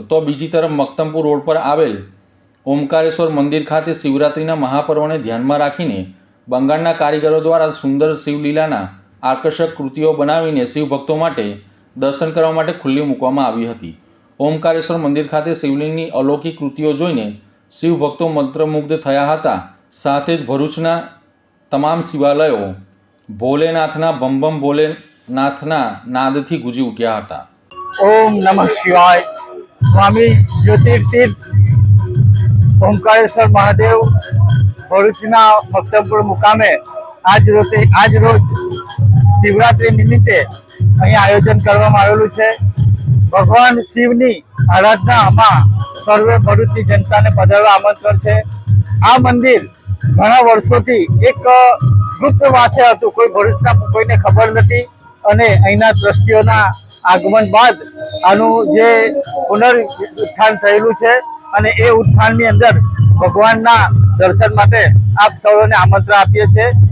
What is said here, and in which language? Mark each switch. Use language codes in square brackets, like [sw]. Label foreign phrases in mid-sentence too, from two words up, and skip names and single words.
[gu] તો બીજી તરફ મક્તમપુર રોડ પર આવેલ ઓમકારેશ્વર મંદિર ખાતે શિવરાત્રિના મહાપર્વને ધ્યાનમાં રાખીને બંગાળના કારીગરો દ્વારા સુંદર શિવલીલાના આકર્ષક કૃતિઓ બનાવીને શિવભક્તો માટે દર્શન કરવા માટે ખુલ્લી મૂકવામાં આવી હતી. ઓમકારેશ્વર મંદિર ખાતે શિવલિંગની અલૌકિક કૃતિઓ જોઈને શિવભક્તો મંત્રમુગ્ધ થયા હતા. સાથે જ ભરૂચના તમામ શિવાલયો ભોલેનાથના બમ બમ ભોલેનાથના નાદથી ગુંજી ઉઠ્યા હતા. [sa] ओम नमः शिवाय। [gu] સ્વામી જ્યોતિર્તીર્થ ઓંકારેશ્વર મહાદેવ ભરૂચના મક્તમપુર મુકામે આજ રોજ શિવરાત્રિ નિમિત્તે અહીં આયોજન કરવામાં આવેલું છે. ભગવાન શિવની આરાધનામાં સર્વે ભરૂચની જનતાને પધારવા આમંત્રણ છે. આ મંદિર ઘણા વર્ષોથી એક ગુપ્તવાસે હતું, કોઈ ભરૂચના કોઈને ખબર નથી અને અહીંના ટ્રસ્ટીઓના આગમન બાદ આનું જે પુનરુત્થાન થયેલું છે અને એ ઉત્થાનની અંદર ભગવાનના દર્શન માટે આપ સૌને આમંત્રણ આપીએ છીએ.